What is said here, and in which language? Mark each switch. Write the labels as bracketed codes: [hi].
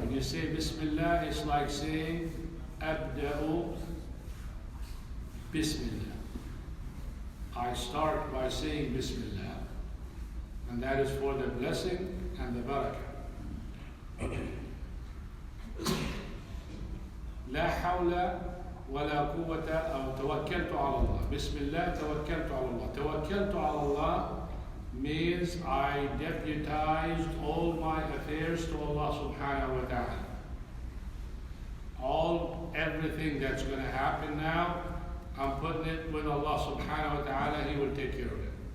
[en] When you say Bismillah, it's like saying [ar] Abda'u Bismillah. [en] I start by saying Bismillah. And that is for the blessing and the barakah. [ar] لا حول ولا قوة أو توكلت على الله. بسم الله توكلت على الله. توكلت على الله [en] means I deputized all my affairs to Allah subhanahu wa ta'ala. Everything that's going to happen now, I'm putting it with Allah subhanahu wa ta'ala. He will take care of it.